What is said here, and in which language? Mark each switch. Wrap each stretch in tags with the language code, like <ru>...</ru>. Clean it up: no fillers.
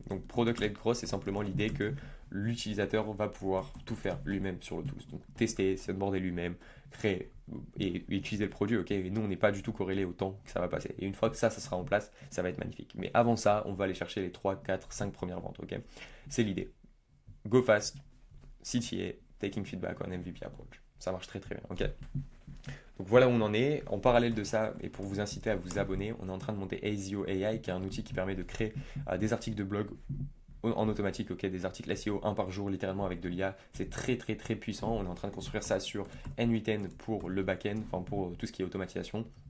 <fr>Donc product-led growth, c'est simplement l'idée que l'utilisateur va pouvoir tout faire lui-même sur le tool. Donc tester, s'onboarder lui-même, créer et utiliser le produit, ok. Et nous, on n'est pas du tout corrélé au temps que ça va passer. Et une fois que ça sera en place, ça va être magnifique. Mais avant ça, on va aller chercher les 3, 4, 5 premières ventes, ok. C'est l'idée.</fr> <en>Go fast, CTA, taking feedback on MVP approach.</en> <fr>Ça marche très très bien, ok. Donc voilà où on en est. En parallèle de ça, et pour vous inciter à vous abonner, on est en train de monter ASIO AI, qui est un outil qui permet de créer des articles de blog en automatique, ok, des articles SEO un par jour, littéralement avec de l'IA. C'est très très très puissant. On est en train de construire ça sur N8N pour le back-end, enfin pour tout ce qui est automatisation.</fr>